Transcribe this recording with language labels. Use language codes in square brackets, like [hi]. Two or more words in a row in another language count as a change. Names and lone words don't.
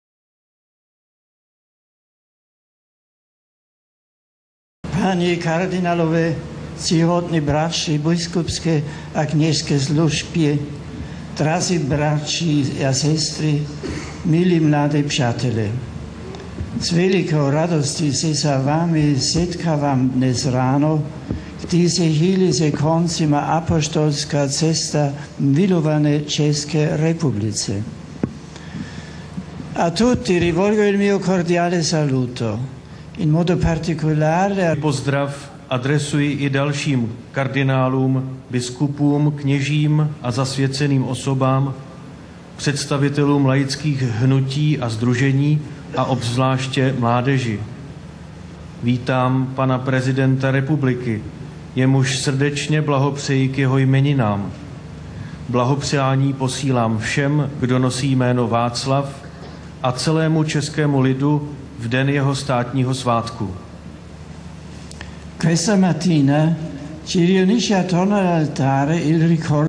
[cs] Panie kardynalowie, ctihodní bratři, biskupské a kněžské služby, drazí bratři a sestry, milí mladí přátelé. S velikou radostí se s vámi setkávám dnes ráno, když se chýlí se koncem apoštolská cesta milované České republice. [it] A tutti rivolgo il mio cordiale saluto. In modo particolare [cs] pozdrav adresuji i dalším kardinálům, biskupům, kněžím a zasvěceným osobám, představitelům laických hnutí a sdružení a obzvláště mládeži. Vítám pana prezidenta republiky, jemuž srdečně blahopřeji k jeho jmeninám. Blahopřání posílám všem, kdo nosí jméno Václav, a celému českému lidu v den jeho státního svátku. [it] Questa mattina ci riunisce attorno all'altare il ricordo